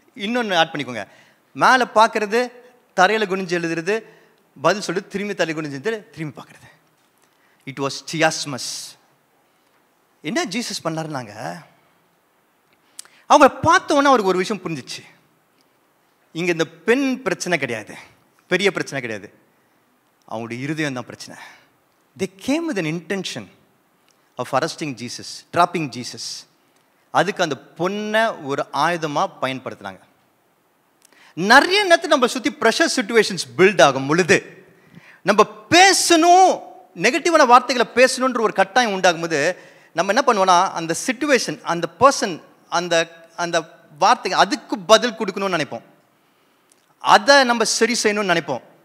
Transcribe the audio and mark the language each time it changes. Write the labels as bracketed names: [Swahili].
[Tamil] இன்னொன்று ஆட் பண்ணிக்கோங்க, மேலே பார்க்குறது, தரையில் குனிஞ்சு எழுதுறது, பதில் சொல்கிறது, திரும்பி தரையில் குனிஞ்சு திரும்பி பார்க்குறது. [English] It was chiasmus. [Tamil] என்ன ஜீசஸ் பண்ணாருனாங்க, அவங்க பார்த்தோன்னே அவருக்கு ஒரு விஷயம் புரிஞ்சிச்சு. இங்கே இந்த பெண் பிரச்சனை கிடையாது, பெரிய பிரச்சனை கிடையாது, அவங்களுடைய இருதயம் தான் பிரச்சனை. [English] They came with an intention of arresting Jesus, trapping Jesus. [Tamil] அதுக்கு அந்த பொண்ணை ஒரு ஆயுதமாக பயன்படுத்துனாங்க. நிறைய நேரத்தில் நம்ம சுற்றி ப்ரெஷர் சிச்சுவேஷன்ஸ் பில்ட் ஆகும் பொழுது நம்ம பேசணும், நெகட்டிவான வார்த்தைகளை பேசணுன்ற ஒரு கட்டாயம் உண்டாகும் போது நம்ம என்ன பண்ணுவோம்னா, அந்த சிச்சுவேஷன், அந்த பர்சன், அந்த அந்த வார்த்தைக்கு அதுக்கு பதில் கொடுக்கணும்னு நினைப்போம், அதை நம்ம சரி செய்யணும்னு நினைப்போம்.